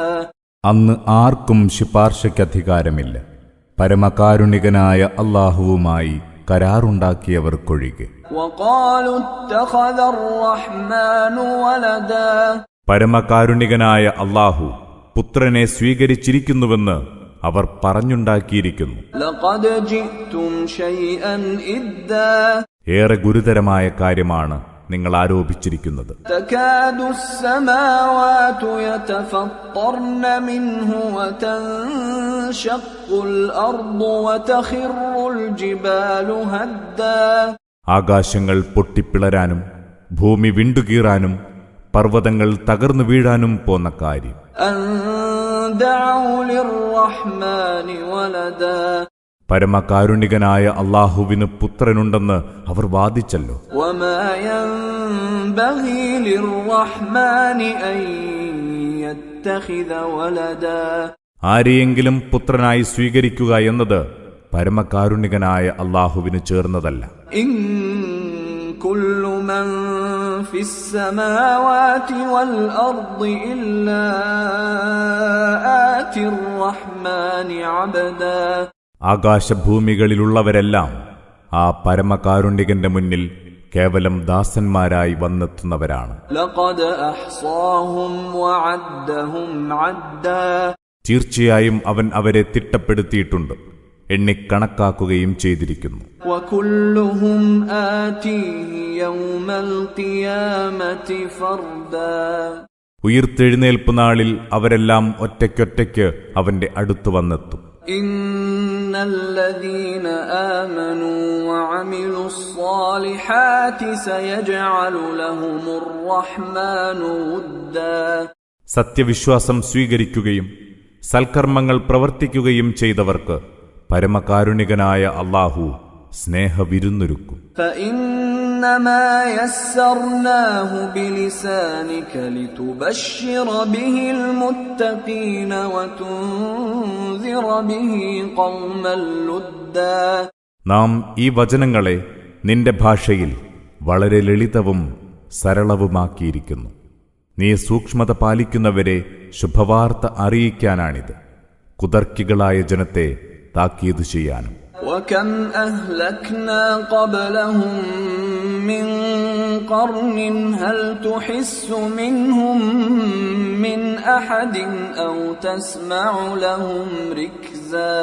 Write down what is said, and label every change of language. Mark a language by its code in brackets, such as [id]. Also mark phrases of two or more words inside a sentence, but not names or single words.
[ml] അന്ന് ആർക്കും ശുപാർശയ്ക്ക് അധികാരമില്ല, പരമകാരുണികനായ അല്ലാഹുവുമായി കരാറുണ്ടാക്കിയവർക്കൊഴികെ. [ar] وقالوا اتخذ الرحمن ولدا. [ml] പരമകാരുണികനായ അല്ലാഹു പുത്രനെ സ്വീകരിച്ചിരിക്കുന്നുവെന്ന് അവർ പറഞ്ഞുണ്ടാക്കിയിരിക്കുന്നു. [ar] لقد جئتم شيئا إدا [ml] ഏറെ ഗുരുതരമായ കാര്യമാണ് നിങ്ങൾ ആരോപിച്ചിരിക്കുന്നത്. [ar] تكاد السماوات يتفطرن منه وتنشق الأرض وتخر الجبال هدا [ml] ആകാശങ്ങൾ പൊട്ടിപ്പിളരാനും ഭൂമി വിണ്ടുകീറാനും പർവ്വതങ്ങൾ തകർന്നു വീഴാനും പോന്ന കാര്യം. [ar] أن دعوا للرحمن ولدا [ml] പരമകാരുണികനായ അല്ലാഹുവിന് പുത്രനുണ്ടെന്ന് അവർ വാദിച്ചല്ലോ. [ar] وما ينبغي للرحمن أن يتخذ ولدا [ml] ആരെയെങ്കിലും പുത്രനായി സ്വീകരിക്കുക എന്നത് പരമകാരുണികനായ അല്ലാഹുവിന് ചേർന്നതല്ല. [ar] إن كل من في السماوات والأرض إلا آتي الرحمن عبدا [ml] ആകാശഭൂമികളിലുള്ളവരെല്ലാം ആ പരമകാരുണികന്റെ മുന്നിൽ കേവലം ദാസന്മാരായി വന്നെത്തുന്നവരാണ്. [ar] لقد أحصاهم وعدهم عدا [ml] തീർച്ചയായും അവൻ അവരെ തിട്ടപ്പെടുത്തിയിട്ടുണ്ട്, എണ്ണിക്കണക്കാക്കുകയും ചെയ്തിരിക്കുന്നു. [ar] وكلهم آتيه يوم القيامة فردا [ml] ഉയിർത്തെഴുന്നേൽപ്പ് നാളിൽ അവരെല്ലാം ഒറ്റയ്ക്കൊറ്റയ്ക്ക് അവന്റെ അടുത്ത് വന്നെത്തും. [ar] إن الذين آمنوا وعملوا الصالحات سيجعل لهم الرحمن ودا [ml] സത്യവിശ്വാസം സ്വീകരിക്കുകയും സൽക്കർമ്മങ്ങൾ പ്രവർത്തിക്കുകയും ചെയ്തവർക്ക് പരമകാരുണികനായ അല്ലാഹു സ്നേഹവിരുന്നൊരുക്കും. [ar] فإنما يسرناه بلسانك لتبشر به المتقين وتنذر به قوما لدا [ml] നാം ഈ വചനങ്ങളെ നിന്റെ ഭാഷയിൽ വളരെ ലളിതവും സരളവുമാക്കിയിരിക്കുന്നു. നീ സൂക്ഷ്മത പാലിക്കുന്നവരെ ശുഭവാർത്ത അറിയിക്കാനാണിത്, കുതർക്കികളായ ജനത്തെ താക്കീത് ചെയ്യാനും. [ar] وكم أهلكنا قبلهم من قرن هل تحس منهم من أحد أو تسمع لهم ركزا